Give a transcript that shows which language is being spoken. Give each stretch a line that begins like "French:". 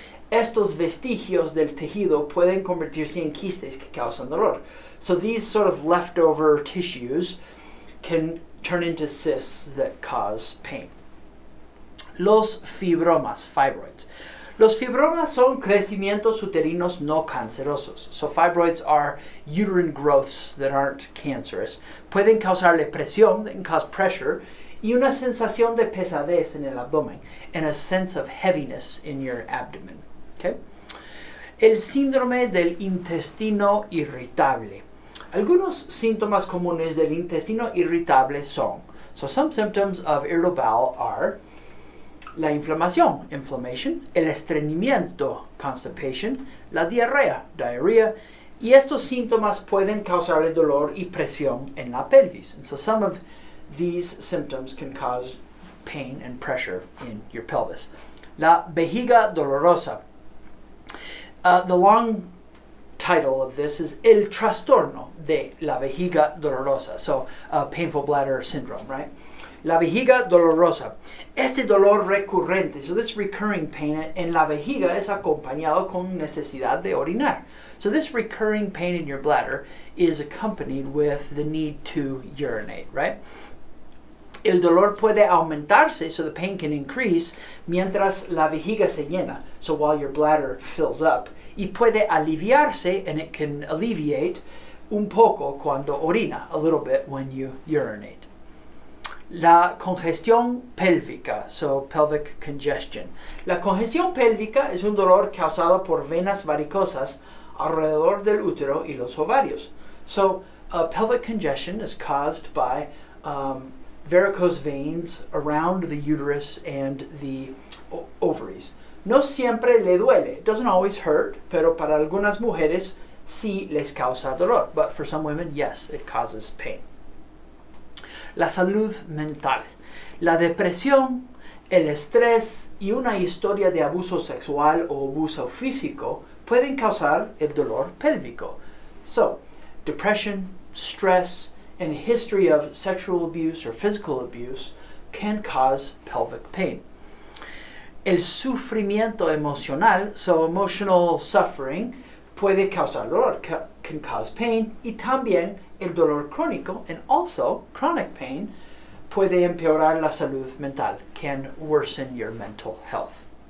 Spanish: Estos vestigios del tejido pueden convertirse en quistes que causan dolor.
English: So these sort of leftover tissues can turn into cysts that cause pain.
Spanish: Los fibromas, fibroids. Los fibromas son crecimientos uterinos no cancerosos.
English: So fibroids are uterine growths that aren't cancerous.
Spanish: Pueden causarle presión,
English: they can cause pressure,
Spanish: y una sensación de pesadez en el abdomen,
English: and a sense of heaviness in your abdomen. Okay?
Spanish: El síndrome del intestino irritable. Algunos síntomas comunes del intestino irritable son,
English: so some symptoms of irritable bowel are
Spanish: la inflamación, inflammation, el estreñimiento, constipation, la diarrea, diarrhea, y estos síntomas pueden causarle dolor y presión en la pelvis.
English: And so some of these symptoms can cause pain and pressure in your pelvis.
Spanish: La vejiga dolorosa.
English: The long title of this is
Spanish: El trastorno de la vejiga dolorosa.
English: So painful bladder syndrome, right?
Spanish: La vejiga dolorosa. Este dolor recurrente,
English: so this recurring pain
Spanish: en la vejiga es acompañado con necesidad de orinar.
English: So this recurring pain in your bladder is accompanied with the need to urinate, right?
Spanish: El dolor puede aumentarse,
English: so the pain can increase,
Spanish: mientras la vejiga se llena,
English: so while your bladder fills up.
Spanish: Y puede aliviarse,
English: and it can alleviate
Spanish: un poco cuando orina,
English: a little bit when you urinate.
Spanish: La congestión pélvica,
English: so pelvic congestion.
Spanish: La congestión pélvica es un dolor causado por venas varicosas alrededor del útero y los ovarios.
English: So pelvic congestion is caused by varicose veins around the uterus and the ovaries.
Spanish: No siempre le duele.
English: It doesn't always hurt,
Spanish: pero para algunas mujeres sí les causa dolor.
English: But for some women, yes, it causes pain.
Spanish: La salud mental. La depresión, el estrés y una historia de abuso sexual o abuso físico pueden causar el dolor pélvico.
English: So, depression, stress, and a history of sexual abuse or physical abuse can cause pelvic pain.
Spanish: El sufrimiento emocional,
English: so emotional suffering,
Spanish: puede causar dolor,
English: can cause pain,
Spanish: y también el dolor crónico,
English: and also chronic pain,
Spanish: puede empeorar la salud mental,
English: can worsen your mental health.